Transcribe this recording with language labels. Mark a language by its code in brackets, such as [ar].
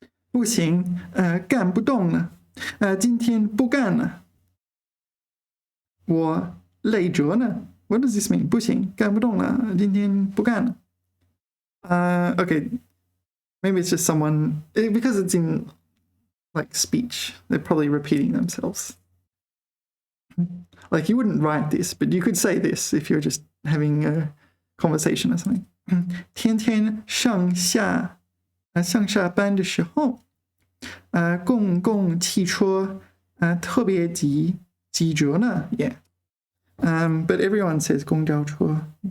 [zh] 不行，干不动了，今天不干了，我累着呢。 [en] What does this mean? [zh] 不行，干不动了，今天不干了。 [en] Okay, maybe it's just someone, because it's in like speech, they're probably repeating themselves. Like you wouldn't write this, but you could say this if you're just having a conversation or something. [zh] 天天上下班的时候，公共汽车特别挤着呢 ，yeah. [en] But everyone says 公交车.